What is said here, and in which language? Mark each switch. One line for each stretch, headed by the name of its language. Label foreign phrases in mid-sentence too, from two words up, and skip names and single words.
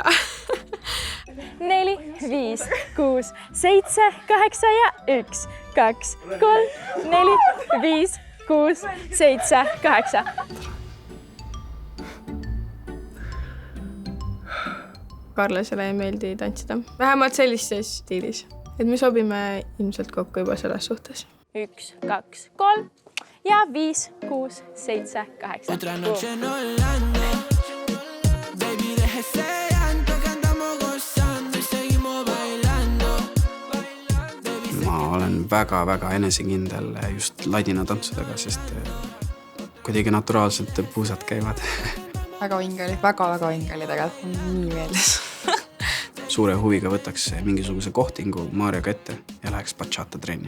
Estonian: 4, 5, 6, 7, 8 ja 1, 2, 3, 4, 5, 6, 7, 8. Karlasele ei meeldi tantsida. Vähemalt sellises stiilis. Et me sobime ilmselt kokku juba selles suhtes. 1, 2, 3 ja 5, 6, 7, 8.
Spanish: Otra noche en Orlando. Baby, deje ese llanto que andamos gozando y seguimos bailando.
Estonian: Ma olen väga-väga enesekindel just ladina tantsudega, sest kuidagi naturaalselt puusad käivad. Väga vinge oli, väga-väga vinge oli tegelikult, nii meeldis. Suure huviga võtaks mingisuguse kohtingu Maarjaga ette ja läheks bachata trenni.